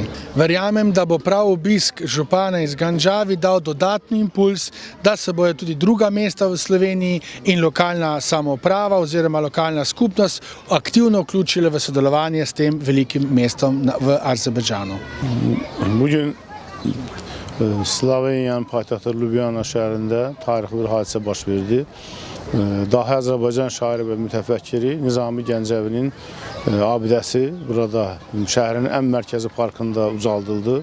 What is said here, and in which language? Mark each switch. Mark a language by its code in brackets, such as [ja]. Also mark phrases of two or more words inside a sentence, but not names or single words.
[sl] Verjamem, da bo prav obisk župana iz Ganđavi dal dodatni impuls, da se bojo tudi druga mesta v Sloveniji in lokalna samouprava oziroma lokalna skupnost aktivno vključile v sodelovanje s tem velikim mestom v Azerbajdžanu. [az] Bugün Sloveniyanın paytaxtı Ljubljana şəhərində tarixli bir hadisə baş verdi. Dahi Azərbaycan şairi və mütəfəkkiri Nizami Gəncəvinin abidəsi burada şəhərin ən mərkəzi parkında ucaldıldı.